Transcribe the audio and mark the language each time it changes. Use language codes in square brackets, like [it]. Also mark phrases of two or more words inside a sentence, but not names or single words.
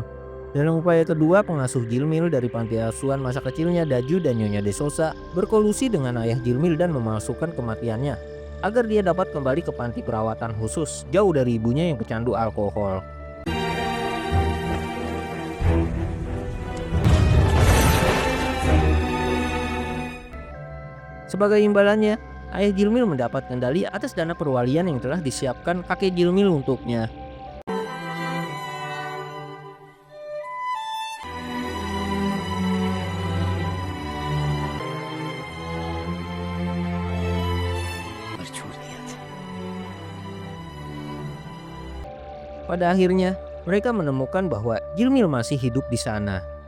[id] Dalam upaya kedua, pengasuh Jilmil dari panti asuhan masa kecilnya Daju dan Nyonya Desosa berkolusi dengan ayah Jilmil dan memalsukan kematiannya agar dia dapat kembali ke panti perawatan khusus jauh dari ibunya yang pecandu alkohol. Sebagai imbalannya, ayah Jilmil mendapat kendali atas dana perwalian yang telah disiapkan kakek Jilmil untuknya. [hi] पर छोड़ दिया था। [id] Pada akhirnya, mereka menemukan bahwa Jilmil masih hidup di sana.